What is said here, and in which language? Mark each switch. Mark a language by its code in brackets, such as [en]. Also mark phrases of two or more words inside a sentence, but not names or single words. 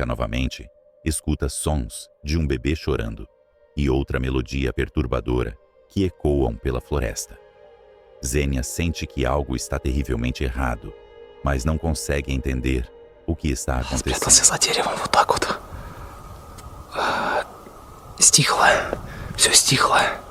[pt] novamente, escuta sons de um bebê chorando e outra melodia perturbadora que ecoam pela floresta. Xenia sente que algo está terrivelmente errado, mas não consegue entender o que está acontecendo. [ru] Спрятался за деревом вот так вот. Стихло. Все стихло.